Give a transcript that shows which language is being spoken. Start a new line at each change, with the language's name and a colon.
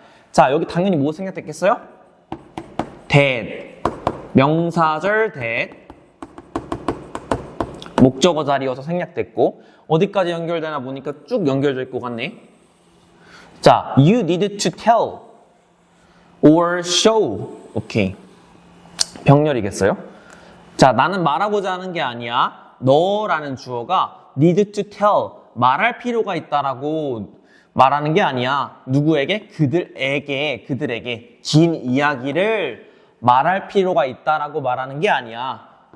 Korean: 자, 여기 당연히 뭐 생략됐겠어요? that, 명사절 that, 목적어 자리여서 생략됐고 어디까지 연결되나 보니까 쭉 연결될 것 같네.
English: 자, you need to tell or show.
Korean: 오케이. 병렬이겠어요? 자, 나는 말하고자 하는 게 아니야. 너라는 주어가
English: need to tell,
Korean: 말할 필요가 있다라고 말하는 게 아니야. 누구에게? 그들에게 긴 이야기를 말할 필요가 있다라고 말하는 게 아니야.